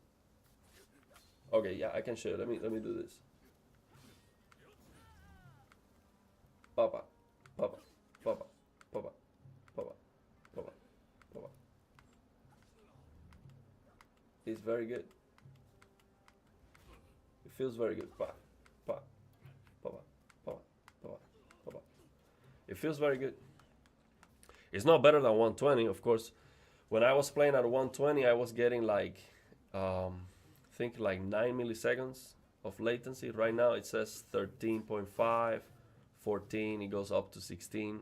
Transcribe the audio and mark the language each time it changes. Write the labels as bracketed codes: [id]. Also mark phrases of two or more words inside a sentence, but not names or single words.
[en] Okay, yeah, I can show you. Let me do this. Papa, papa, papa, papa, papa, papa, papa. It's very good. It feels very good. Pa, pa, papa, papa, papa, papa. It feels very good. It's not better than 120, of course. When I was playing at 120, I was getting like, I think like 9 milliseconds of latency. Right now it says 13.5, 14, it goes up to 16.